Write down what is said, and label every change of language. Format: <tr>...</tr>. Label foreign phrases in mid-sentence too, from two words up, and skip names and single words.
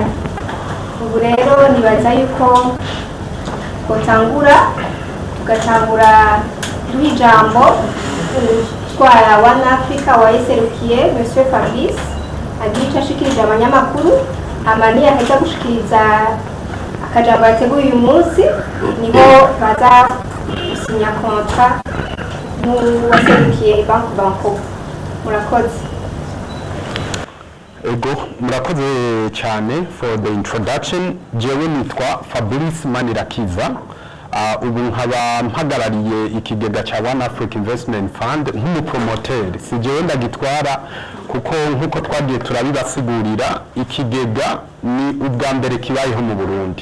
<rn>Ubu rero nibaza yuko tugatangura duha ijambo utwara One Africa wayiserukiye Monsieur Fabrice agiye ashikirije abanyamakuru amani yaheza gushikiriza akajambo yateguye uyu munsi nibo baza gusinya kontra n'uwaserukiye bankobu. Murakoze. Ego murakoze cyane</rn> <en>for the introduction.</en> <rn>Jewe nitwa Fabrice Manirakiza. Ubu nkaba mpagarariye ikigega cya One Africa Investment Fund nk'umupromoteri. Si jewe ndagitwara kuko nkuko twagiye turabibasigurira ikigega ni ubwa mbere kibayeho mu Burundi.</rn>